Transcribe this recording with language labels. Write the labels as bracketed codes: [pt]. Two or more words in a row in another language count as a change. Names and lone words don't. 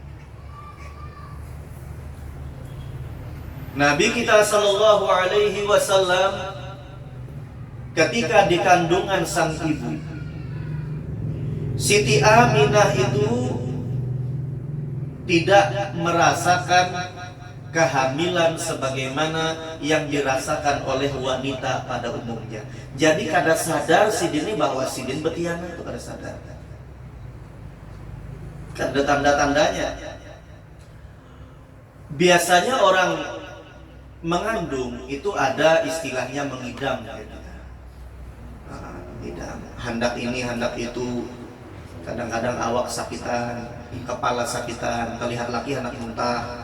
[bjn] Nabi kita [ar] صلى الله عليه وسلم [bjn] ketika di kandungan sang ibu, Siti Aminah itu tidak merasakan kehamilan sebagaimana yang dirasakan oleh wanita pada umumnya. Jadi kada sadar sidin bahwa sidin betiana itu kada sadar. Kada tanda-tandanya. Biasanya orang mengandung itu ada istilahnya mengidam. Idam. Hendak ini, hendak itu. Kadang-kadang awak sakitan, kepala sakitan, terlihat laki anak muntah.